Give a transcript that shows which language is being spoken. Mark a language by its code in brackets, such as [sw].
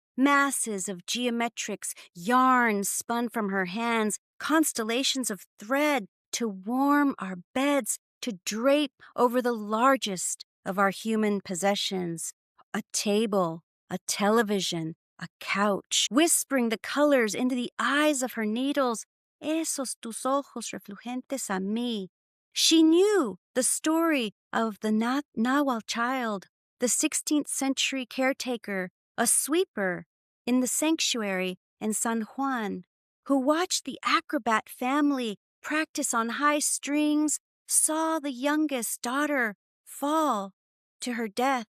[en] Masses of geometrics, yarn spun from her hands, constellations of thread to warm our beds, to drape over the largest of our human possessions. A table, a television, a couch, whispering the colors into the eyes of her needles. [es] Esos tus ojos refulgentes a mí. [en] She knew the story of the Nahual child, the 16th century caretaker, a sweeper in the sanctuary in San Juan, who watched the acrobat family practice on high strings, saw the youngest daughter fall to her death.